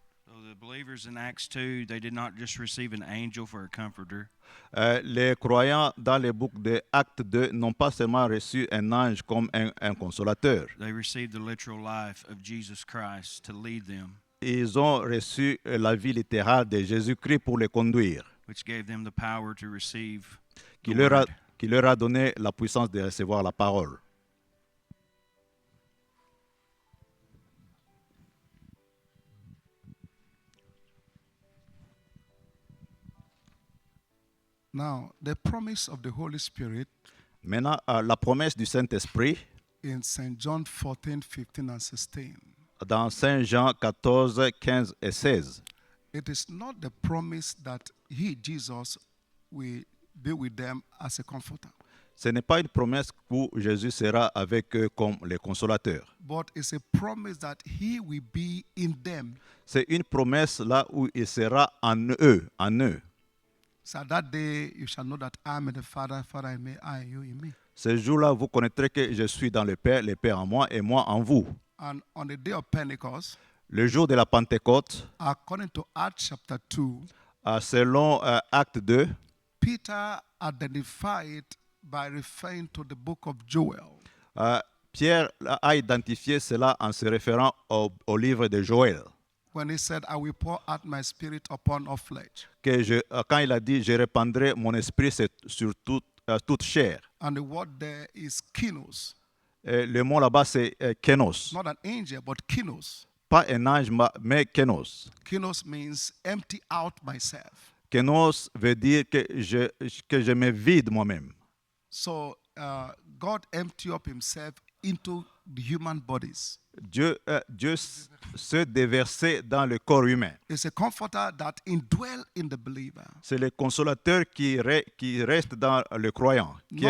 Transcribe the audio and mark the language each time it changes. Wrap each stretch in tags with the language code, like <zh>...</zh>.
<en>So the believers in Acts 2, they did not just receive an angel for a comforter.</en> <fr>Les croyants dans le book de Acte 2 n'ont pas seulement reçu un ange comme un consolateur.</fr> <en>They received the literal life of Jesus Christ to lead them,</en> <fr>Ils ont reçu la vie littérale de Jésus-Christ pour les conduire,</fr> <en>which gave them the power to receive</en> <fr>qui</fr> <en>the</en> <fr>leur</fr> <en>word.</en> <fr>a donné la puissance de recevoir la parole.</fr> <en>Now, the promise of the Holy Spirit</en> <fr>Maintenant, la promesse du Saint-Esprit</fr> <en>in St. John 14:15 and 16.</en> <fr>dans Saint Jean 14, 15 et 16.</fr> <en>It is not the promise that he, Jesus, will be with them as a comforter,</en> <fr>Ce n'est pas une promesse où Jésus sera avec eux comme le consolateur.</fr> <en>but it's a promise that he will be in them.</en> <fr>C'est une promesse là où il sera en eux, en eux.</fr> <en>So that day you shall know that I am in the Father, Father in me, I and you in me.</en> <fr>Ce jour-là, vous connaîtrez que je suis dans le Père en moi et moi en vous.</fr> <en>And on the day of Pentecost,</en> <fr>Le jour de la Pentecôte,</fr> <en>according to Acts chapter 2,</en> <fr>selon Acte 2,</fr> <en>Peter identified by referring to the book of Joel.</en> <fr>Pierre a identifié cela en se référant au livre de Joël.</fr> <en>When he said, I will pour out my spirit upon all flesh.</en> <fr>Quand il a dit, je répandrai mon esprit sur toute chair.</fr> <en>And the word there is kinos.</en> <fr>Le mot là-bas, c'est kénos.</fr> <en>Not an angel, but kinos.</en> <fr>Pas un ange, mais kénos.</fr> <en>Kinos means empty out myself.</en> <fr>Kénos veut dire que je me vide moi-même.</fr> <en>So God emptied up himself into the human bodies.</en> <fr>Dieu se déverser dans le corps humain.</fr> <en>It's a comforter that indwells in the believer.</en> <fr>C'est le consolateur qui reste dans le croyant, qui est</fr>